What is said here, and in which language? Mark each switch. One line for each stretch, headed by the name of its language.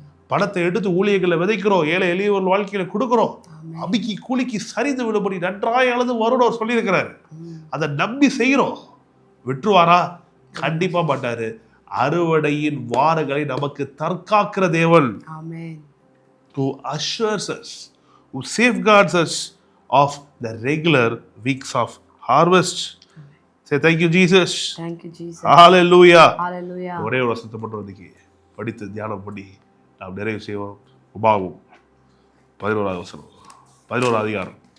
Tamil: பணத்தை எடுத்து ஊழியர்களை விதைக்கிறோம், ஏழை எளியவர்கள் வாழ்க்கையில கொடுக்குறோம். அபிக்கு கூலிக்கு சரிந்து விடுபடி நன்றாய் அளந்து வருடம் சொல்லியிருக்கிறார். அதை நம்பி செய்கிறோம். விட்டுருவாரா? கண்டிப்பா மாட்டாரு. அறுவடையின் வாரங்களை நமக்கு தற்காக்கிற தேவன்.
English: who assures us, who safeguards us of the regular weeks of harvest. Say thank you Jesus. Thank you Jesus. Hallelujah. Hallelujah.
Tamil: ஒரே ஒரு வசனத்தை மட்டும் இன்னைக்கு படித்து தியானம் பண்ணி நாம் நிறைவு செய்வோம். உபாகமம் 11வது வசனம், 11வது அதிகாரம்.